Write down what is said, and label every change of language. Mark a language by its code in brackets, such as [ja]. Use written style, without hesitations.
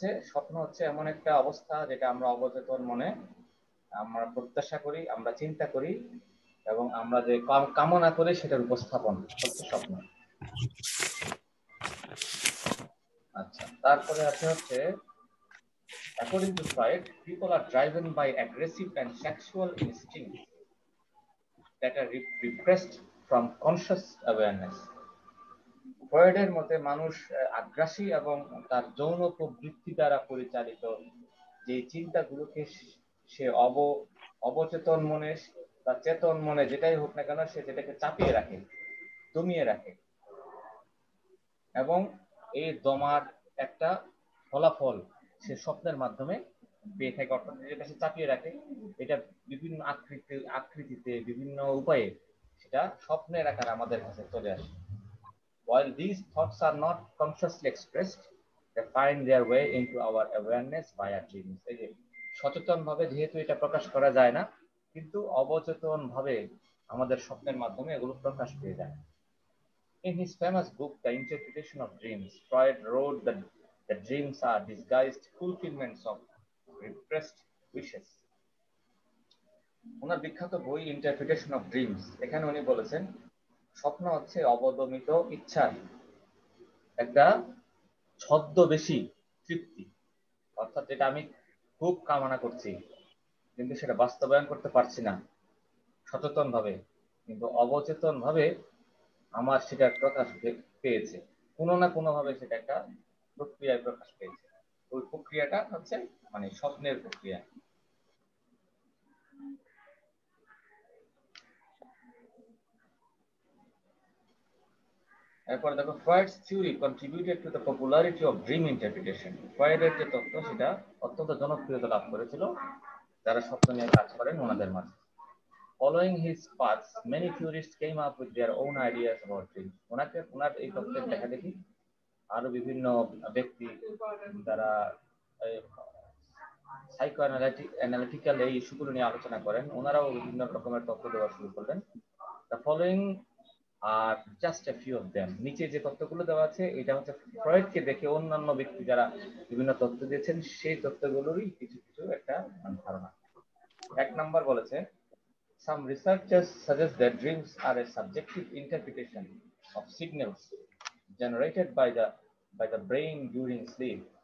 [bn] স্বপ্ন হচ্ছে এমন একটা অবস্থা যেটা আমরা অবচেতন মনে আমরা প্রত্যাশা করি, আমরা চিন্তা করি এবং আমরা যে কামনা করি সেটার উপস্থাপন হচ্ছে স্বপ্ন। আচ্ছা, তারপরে হচ্ছে [en] according to Freud, people are driven by aggressive and sexual instincts that are repressed from conscious awareness. [bn] ফ্রয়েডের মতে মানুষ আগ্রাসী এবং তার যৌন প্রবৃত্তি দ্বারা পরিচালিত যে চিন্তাগুলোকে সে অবচেতন মনে বা চেতন মনে যেটাই হোক না কেন সে যেটাকে চাপিয়ে রাখে, দমিয়ে রাখে এবং এই দমার একটা ফলাফল সে স্বপ্নের মাধ্যমে পেয়ে থাকে। অর্থাৎ যেটা সে চাপিয়ে রাখে এটা বিভিন্ন আকৃতিতে বিভিন্ন উপায়ে সেটা স্বপ্নের আকারে আমাদের কাছে চলে আসে। [en] While these thoughts are not consciously expressed, they find their way into our awareness via dreams. [bn] এই যে সচেতন ভাবে যেহেতু এটা প্রকাশ করা যায় না, কিন্তু অবচেতন ভাবে আমাদের স্বপ্নের মাধ্যমে এগুলো প্রকাশ পেয়ে যায়। [en] In his famous book, The Interpretation of Dreams, Freud wrote that the dreams are disguised fulfillments of repressed wishes. [bn] ওনার বিখ্যাত বই ইন্টারপ্রিটেশন অফ ড্রিমস, এখানে উনি বলেছেন স্বপ্ন হচ্ছে অবদমিত ইচ্ছার একটা ছদ্মবেশী তৃপ্তি, অর্থাৎ যেটা আমি খুব কামনা করছি কিন্তু সেটা বাস্তবায়ন করতে পারছি না সচেতন ভাবে, কিন্তু অবচেতন ভাবে আমার সেটা প্রকাশ পেয়েছে, কোনো না কোনো ভাবে সেটা একটা প্রক্রিয়ায় প্রকাশ পেয়েছে। ওই প্রক্রিয়াটা হচ্ছে মানে স্বপ্নের প্রক্রিয়া। এরপর দেখো, [en] Freud's theory contributed to the popularity of dream interpretation. [bn] ফ্রয়েডের যে তত্ত্ব সেটা অত্যন্ত জনপ্রিয়তা লাভ করেছিল যারা স্বপ্ন নিয়ে কাজ করেন ওনাদের মাঝে। [en] Following his paths, many theorists came up with their own ideas about dreams. [bn] ওনার এই তত্ত্বের দেখা দেখি আরো বিভিন্ন ব্যক্তি যারা সাইকো অ্যানালিটিক্যাল এই ইস্যুগুলো নিয়ে আলোচনা করেন, ওনারাও বিভিন্ন রকমের তত্ত্ব দেওয়া শুরু করলেন। [en] The following are just a few of them. [bn] নিচে যে তত্ত্বগুলো দেওয়া আছে এটা হচ্ছে ফ্রয়েডকে দেখে অন্যান্য ব্যক্তি যারা বিভিন্ন তত্ত্ব দিয়েছেন সেই তত্ত্বগুলোরই কিছু কিছু একটা ধারণা। এক নাম্বার বলেছে, [en] some researchers suggest that dreams are a subjective interpretation of signals generated by the brain during sleep.